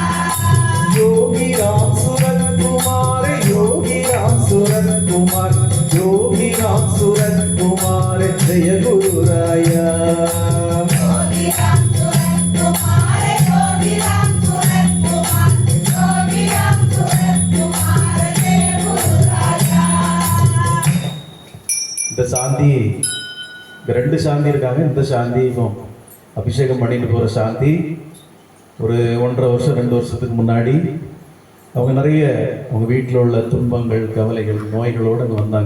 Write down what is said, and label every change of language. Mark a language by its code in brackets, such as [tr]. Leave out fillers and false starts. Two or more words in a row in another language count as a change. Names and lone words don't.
[sa] योगी राम सूरत कुमार कुमार योगी राम सूरत कुमार जय गुरु राया योगी राम सूरत कुमार योगी राम सूरत कुमार योगी राम सूरत कुमार जय गुरु राजा [ta] இந்த சாந்தி ரெண்டு சாந்தி இருக்காங்க. இந்த சாந்தி இப்போ அபிஷேகம் பண்ணிட்டு போகிற சாந்தி ஒரு 1.5 வருஷம் 2 வருஷத்துக்கு முன்னாடி அவங்க நிறைய அவங்க வீட்டில் உள்ள துன்பங்கள் கவலைகள் நோய்களோடு அங்கே வந்தாங்க.